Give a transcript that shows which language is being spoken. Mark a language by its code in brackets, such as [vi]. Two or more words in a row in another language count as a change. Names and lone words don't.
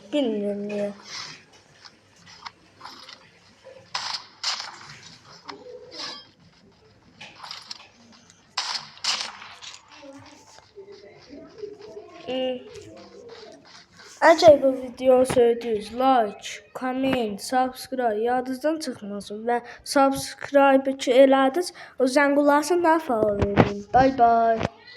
[az] Bilmirəm niyə. Əgər bu videonu sevdiniz, [en] like, comment, subscribe [az] yadınızdan çıxmasın və subscribe ki elədiniz, o zəngulasını da faal edin. Bye bye.